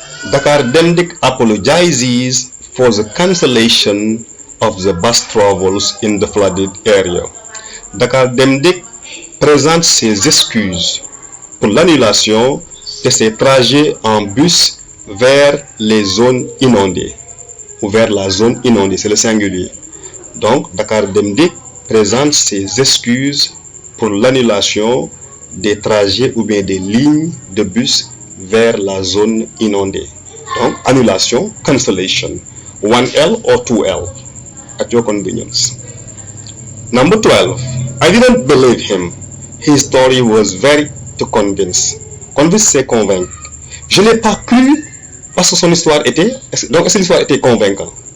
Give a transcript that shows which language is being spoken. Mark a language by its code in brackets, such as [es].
[en] Dakar Demdik apologizes for the cancellation of the bus travels in the flooded area. [fr] Dakar Demdik présente ses excuses pour l'annulation de ses trajets en bus vers les zones inondées ou vers la zone inondée, c'est le singulier. Donc, Dakar Demdik présente ses excuses pour l'annulation des trajets ou bien des lignes de bus vers la zone inondée. Donc, annulation, [en] cancellation, 1L or 2L, at your convenience. Number 12, I didn't believe him. His story was very to convince. [fr] Convince, c'est convaincre. Je n'ai pas cru parce que son histoire était... Donc, est-ce que l'histoire était convaincante?